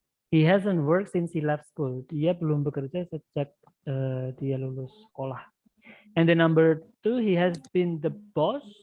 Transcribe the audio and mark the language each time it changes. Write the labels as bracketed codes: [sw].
[en] He hasn't worked since he left school. [id] Dia belum bekerja sejak dia lulus sekolah. [en] And the number two, he has been the boss